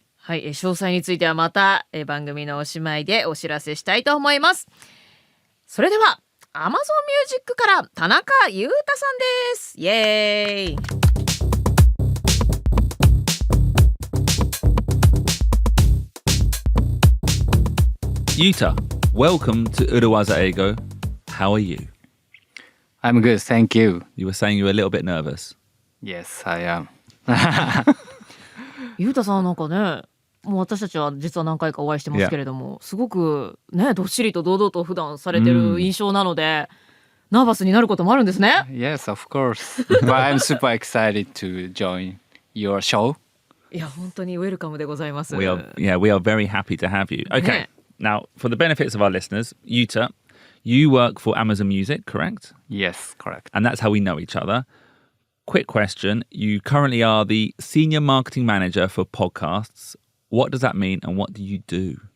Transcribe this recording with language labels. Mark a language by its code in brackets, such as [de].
[ja] はい、詳細についてはまた番組のおしまいでお知らせしたいと思います。それでは Amazon Music から田中裕太さんです。イエーイ。 [en] Yuta, welcome to Urawaza Eigo.How are you? I'm good, thank you. You were saying you were a little bit nervous. Yes, I am. [ja] ゆうたさんなんかね、もう私たちは実は何回かお会いしてますけれども、すごくねどっしりと堂々と普段されてる印象なので、ナーバスになることもあるんですね。 [en] Yes, of course. But I'm super excited to join your show. [ja] いや本当にウェルカムでございます。 [en] We are very happy to have you. Okay, now for the benefits of our listeners, Yuta.You work for Amazon Music, correct? Yes, correct. And that's how we know each other. Quick question. You currently are the Senior Marketing Manager for podcasts. What does that mean and what do you do?